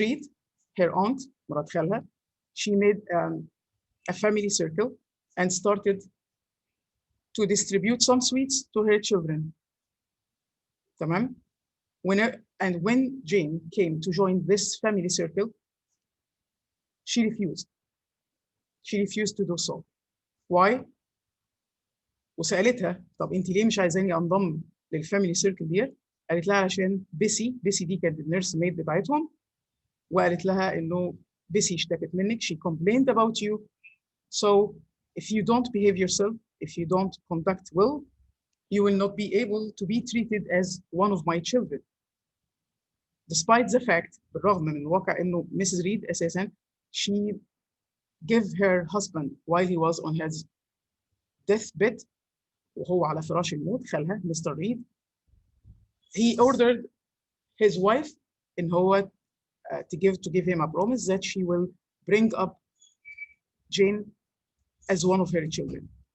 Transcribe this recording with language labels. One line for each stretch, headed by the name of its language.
English: Reed, her aunt,
Arabic: مرات خالها,
English: she made a family circle and started to distribute some sweets to her children. تمام؟ When Jane came to join this family circle, she refused. She refused to do so. Why?
Arabic: وسألتها طب انت ليه مش عايزاني انضم للفاميلي سيركل ديت؟ قالت لها عشان بيسي دي كانت النيرس ميد بتاعتهم، وقالت لها انه بيسي اشتكت منك.
English: She complained about you. So if you don't behave yourself, if you don't conduct well, you will not be able to be treated as one of my children. Despite the fact،
Arabic: بالرغم من الواقع انه
English: Mrs. Reed اساسا she gave her husband while he was on his deathbed،
Arabic: وهو على فراش الموت خالها مستر ريد،
English: he ordered his wife
Arabic: ان هو
English: to give him a promise that she will bring up Jane as one of her children.